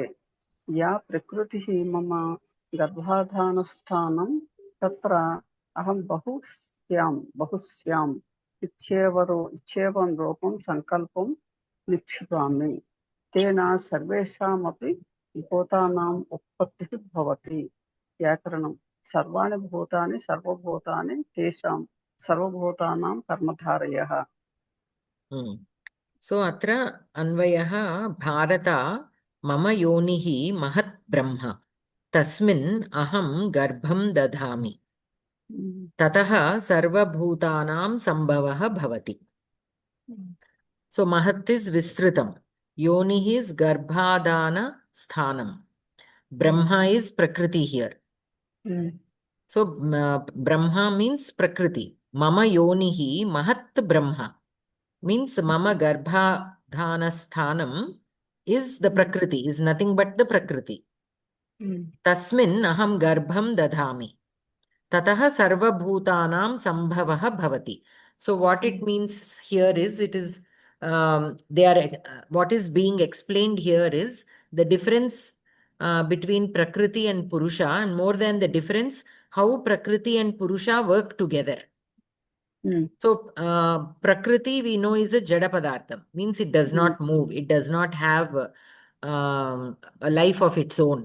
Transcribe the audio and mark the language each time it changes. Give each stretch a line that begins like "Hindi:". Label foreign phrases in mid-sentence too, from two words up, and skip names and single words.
Sanskrit: యా ప్రకృతిః మమ గర్భాధానస్థానం తత్ర అహం బహుశ్యాం ఇచ్చేవం రూపం సంకల్పం నిక్షిపామి తేన సర్వేషామపి భూతానాం ఉత్పత్తిః భవతి. వ్యాకరణం సర్వాణి భూతాని సర్వభూతాని తేషాం సర్వభూతానాం కర్మధారయః. సో అత్ర అన్వయః భారత మమ యోనిః మహత్ బ్రహ్మ తస్మిన్ అహం గర్భం దధామి తతః సర్వభూతానాం సంభవః భవతి. సో మహత్ ఇస్ విస్తృతం, యోనిః ఇస్ గర్భాధాన స్థానం, బ్రహ్మ ఇస్ ప్రకృతి హియర్. సో బ్రహ్మ మీన్స్ ప్రకృతి. మమ యోనిః మహత్ బ్రహ్మ
English: means
Sanskrit: मम गर्भाधान स्थानम्
English: is the prakriti, is nothing but the prakriti.
Sanskrit: तस्मिन् अहम् गर्भम् दधामि ततः सर्व भूतानाम् सम्भवः भवति.
English: So what it means here is, it is what is being explained here is the difference between prakriti and purusha, and more than the difference, how prakriti and purusha work together. So prakriti we know is a
Sanskrit: जड पदार्थम्,
English: means it does not move, it does not have a life of its own.